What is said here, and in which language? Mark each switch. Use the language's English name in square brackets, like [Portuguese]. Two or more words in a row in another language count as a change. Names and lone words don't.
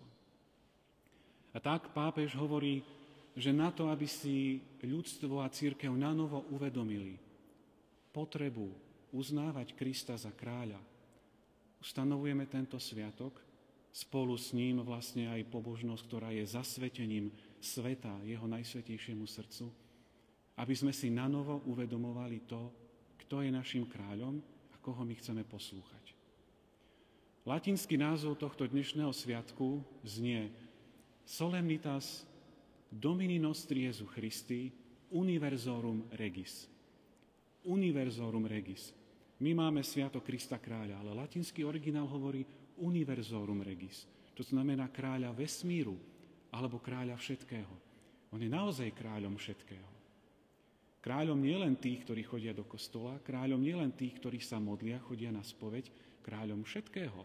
[Slovak] A tak pápež hovorí, že na to, aby si ľudstvo a cirkev nanovo uvedomili potrebu uznávať Krista za kráľa, ustanovujeme tento sviatok, spolu s ním vlastne aj pobožnosť, ktorá je zasvetením sveta, jeho najsvätejšiemu srdcu, aby sme si nanovo uvedomovali to, kto je našim kráľom a koho my chceme poslúchať. Latinský názov tohto dnešného sviatku znie [Latin] Solemnitas Domini nostri Jesu Christi Universorum Regis. Universorum Regis. [Slovak] My máme sviatok Krista Kráľa, ale latinský originál hovorí [Latin] Universorum Regis. [Slovak] To znamená kráľa vesmíru alebo kráľa všetkého. On je naozaj kráľom všetkého. Kráľom nielen tých, ktorí chodia do kostola, kráľom nielen tých, ktorí sa modlia, chodia na spoveď, kráľom všetkého.